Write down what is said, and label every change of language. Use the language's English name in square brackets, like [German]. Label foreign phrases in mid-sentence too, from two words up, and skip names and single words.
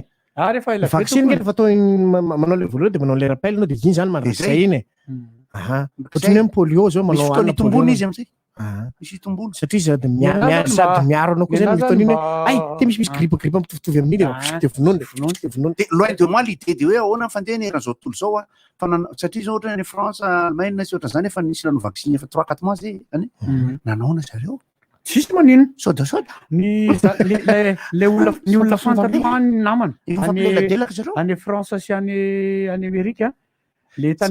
[Malagasy] rehefa ela vaccine nge rehefa atao manao le voalohany de manao le rappel no de iny zany mandrakizay iny ohatrany hoe polio zao manao fotoana itombony izy am'zay misy tombony satria sady miaro anao koa zay fotoana iny hoe te misy grippe mitovitovy amin'iny de vonoiny [French] de loin de moi l'idée de [Malagasy] hoe ahoana fandeha ny eran'izao tontolo zao fa satria zao ohatra ny France Allemagne sy ohatra zany efa nisy lano vaccine efa 3-4 mois zay nanaona zareo tsisy manino soda ny olona fantatro ny namana any France sy any Amerika le tany